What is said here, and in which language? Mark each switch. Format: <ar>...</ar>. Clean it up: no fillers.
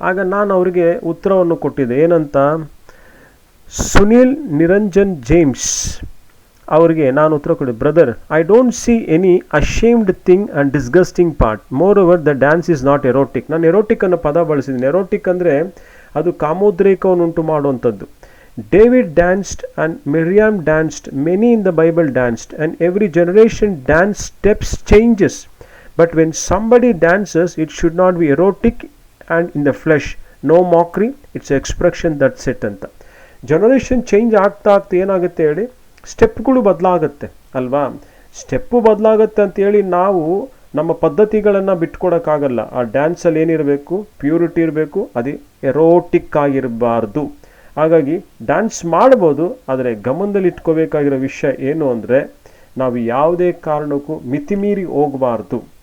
<kn>ಆಗ ನಾನು ಅವರಿಗೆ ಉತ್ತರವನ್ನು ಕೊಟ್ಟಿದ್ದೆ, ಏನಂತ, ಸುನೀಲ್ ನಿರಂಜನ್ ಜೇಮ್ಸ್ ಅವರಿಗೆ ನಾನು ಉತ್ತರ ಕೊಟ್ಟಿದ್ದೆ, brother,</kn> <en>I don't see any ashamed thing and disgusting part. Moreover the dance is not erotic.</en> <kn>ನಾನು ಎರೋಟಿಕ್ ಅನ್ನೋ ಪದ ಬಳಸಿದ್ದೀನಿ. ಎರೋಟಿಕ್ ಅಂದರೆ ಅದು ಕಾಮೋದ್ರೇಕವನ್ನು ಉಂಟು ಮಾಡುವಂಥದ್ದು.</kn> <en>David danced and Miriam danced, many in the Bible danced, and every generation dance steps changes. But when somebody dances, it should not be erotic and in the flesh. No mockery, it's expression that's it ಅಂತ.</en> <kn>Generation change ಆಗ್ತಾ ಏನಾಗುತ್ತೆ ಹೇಳಿ, ಸ್ಟೆಪ್ಗಳು ಬದಲಾಗುತ್ತೆ ಅಲ್ವಾ. Step ಬದಲಾಗುತ್ತೆ ಅಂತೇಳಿ ನಾವು ನಮ್ಮ ಪದ್ಧತಿಗಳನ್ನು ಬಿಟ್ಕೊಡೋಕ್ಕಾಗಲ್ಲ. ಆ ಡ್ಯಾನ್ಸಲ್ಲಿ ಏನಿರಬೇಕು, ಪ್ಯೂರಿಟಿ ಇರಬೇಕು, ಅದು ಎರೋಟಿಕ್ ಆಗಿರಬಾರ್ದು. ಹಾಗಾಗಿ ಡ್ಯಾನ್ಸ್ ಮಾಡ್ಬೋದು, ಆದರೆ ಗಮನದಲ್ಲಿ ಇಟ್ಕೋಬೇಕಾಗಿರೋ ವಿಷಯ ಏನು ಅಂದರೆ ನಾವು ಯಾವುದೇ ಕಾರಣಕ್ಕೂ ಮಿತಿಮೀರಿ ಹೋಗಬಾರ್ದು.</kn>